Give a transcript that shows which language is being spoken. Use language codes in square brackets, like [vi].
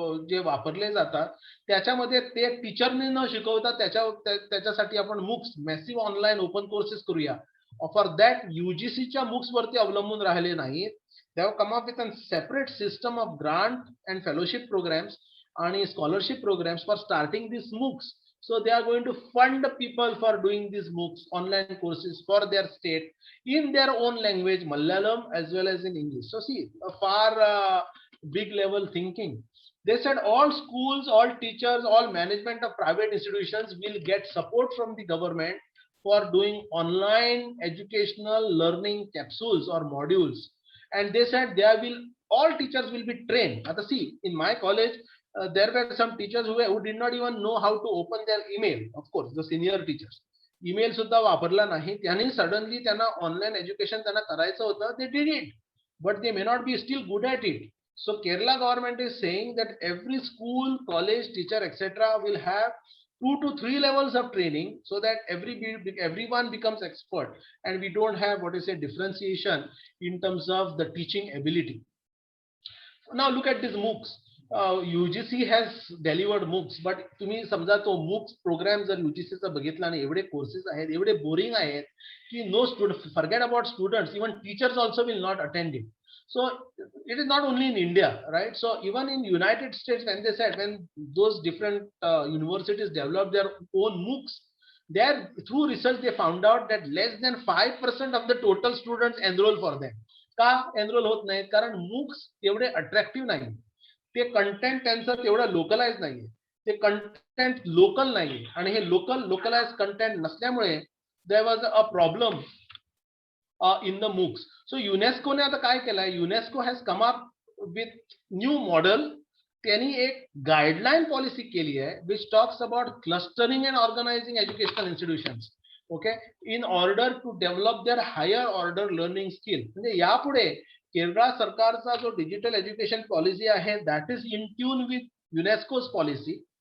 [mr] जे वापरले जातात त्याच्यामध्ये ते टीचरने न शिकवता त्याच्यासाठी आपण MOOCs massive online open courses करूया. [en] for that [mr] UGCच्या मूक्स वरती अवलंबून राहिले नाहीत. [en] They have come up with a separate system of grant and fellowship programs and scholarship programs for starting these MOOCs. So they are going to fund people for doing these MOOCs, online courses for their state in their own language, Malayalam as well as in English. So see, a far big level thinking. They said all schools, all teachers, all management of private institutions will get support from the government for doing online educational learning capsules or modules. And they said all teachers will be trained. At see, in my college, there were some teachers who did not even know how to open their email. Of course, the senior teachers. [mr] Email सुद्धा वापरला नाही. त्यांनी suddenly त्यांना online education त्यांना करायचं होतं. [en] They did it, but they may not be still good at it. So Kerala government is saying that every school, college, teacher, etc. will have 2 to 3 levels of training so that everyone becomes expert and we don't have what is a differentiation in terms of the teaching ability. Now look at these MOOCs. UGC has delivered MOOCs, but [mr] तुम्ही समजा तो MOOCs program जर UGC चा बघितला आणि एवढे courses आहेत, एवढे boring आहेत की [en] no student, forget about students, even teachers also will not attend it. So it is not only in India, right? So even in United States, when they said, when those different universities developed their own MOOCs, there through research they found out that less than 5% of the total students enroll for them. [mr] का enroll होत नाहीत? कारण MOOCs तेवढे attractive नाही. ते content त्यांचं तेवढं localized नाहीये. ते content local नाहीये आणि हे localized content नसल्यामुळे [en] there was a problem in the MOOCs. [mr] So UNESCO ने आता काय केलंय? [en] UNESCO has come up with new model. [mr] त्यांनी एक guideline policy केली आहे [en] which talks about clustering and organizing educational institutions. Okay, in order to develop their higher order learning skill. [mr] म्हणजे यापुढे केरळ सरकारचा जो डिजिटल एज्युकेशन पॉलिसी आहे [en] that is in tune with UNESCO's policy.